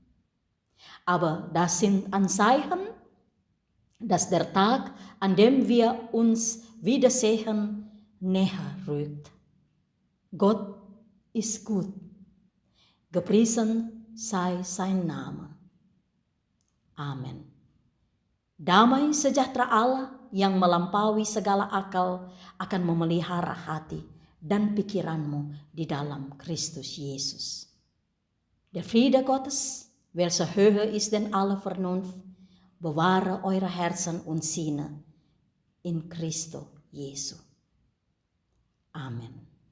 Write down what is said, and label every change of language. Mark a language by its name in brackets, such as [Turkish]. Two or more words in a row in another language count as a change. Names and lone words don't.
[German] Aber das sind Anzeichen, dass der Tag, an dem wir uns wiedersehen, näher rückt. Gott ist gut. Gepriesen sei sein Name. [Indonesian] Amin. Damai sejahtera Allah yang melampaui segala akal akan memelihara hati dan pikiranmu di dalam Christus Jesus. [German] Der Friede Gottes, welcher höher ist denn alle Vernunft, bewahre eure Herzen und Sinne in Christo Jesu. Amen.